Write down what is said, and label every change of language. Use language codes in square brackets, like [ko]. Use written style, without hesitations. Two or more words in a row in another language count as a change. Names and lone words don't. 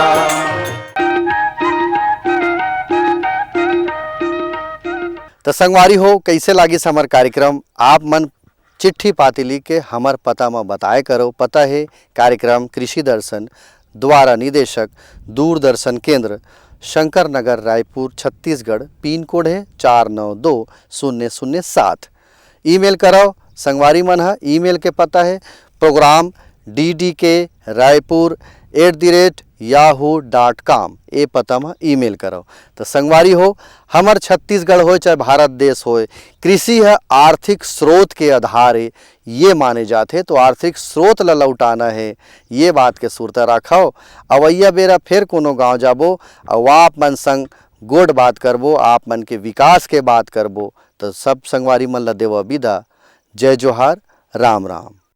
[hne] तो तो संगवारी हो कैसे लागिस हमार कार्यक्रम आप मन चिट्ठी पाती लिख के हमार पता में बताए करो। पता है कार्यक्रम कृषि दर्शन द्वारा निदेशक दूरदर्शन केंद्र शंकर नगर रायपुर छत्तीसगढ़। पिन कोड है 492007। ईमेल कराओ संगवारी मन है। ईमेल के पता है प्रोग्राम ddk@yahoo.com। ये पता में ईमेल करो। तो संगवारी हो हमार छत्तीसगढ़ हो चाहे भारत देश हो, कृषि है आर्थिक स्रोत के आधार है ये माने जाते। तो आर्थिक स्रोत ला लौटाना है ये बात के सुरता रखाओ। अवैया बेरा फिर कोनो गांव जाबो और आप मन संग गोड बात करबो, आप मन के विकास के बात करबो। तो सब संगवारी मन ला देवा विदा। जय जोहार, राम राम।